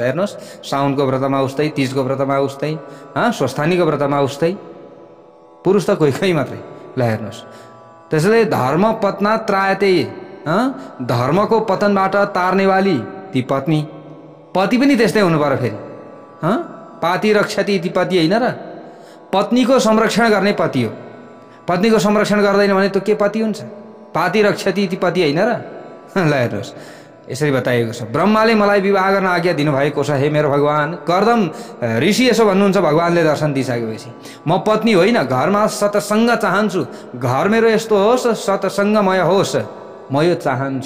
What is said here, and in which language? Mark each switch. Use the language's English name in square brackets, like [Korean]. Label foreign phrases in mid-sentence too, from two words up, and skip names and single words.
[Nepali] हेर्नुहोस्, साउनको व्रतमा उस्तै, तीजको व्रतमा उस्तै, स्वस्थानीको व्रतमा उस्तै, पुरुष त कोही कोही मात्रै। ल हेर्नुहोस्, त्यसैले [Sanskrit] धर्म पत्ना त्रायते, [Nepali] धर्मको पतनबाट तार्नेवाली ती पत्नी, पति पनि त्यस्तै हुनु पर्यो। [Sanskrit] फेरि पाति रक्षति ती पति [Nepali] होइन र? पत्नीको संरक्षण गर्ने पति हो। पत्नीको संरक्षण गर्दैन भने त्यो के पति हुन्छ? [Sanskrit] पाति रक्षति ती पति [Nepali] होइन र? ल हेर्नुहोस्, यसरी बताइएको छ। ब्रह्माले मलाई विवाह गर्न आज्ञा दिनुभएको छ। हे मेरो भगवान, कर्दम ऋषि यसो भन्नुहुन्छ भगवानले दर्शन दिइसकेपछि, म पत्नी होइन, घरमा सतसङ्ग चाहन्छु। घर मेरो यस्तो होस्, सतसङ्गमय होस्, म यो चाहन्छु।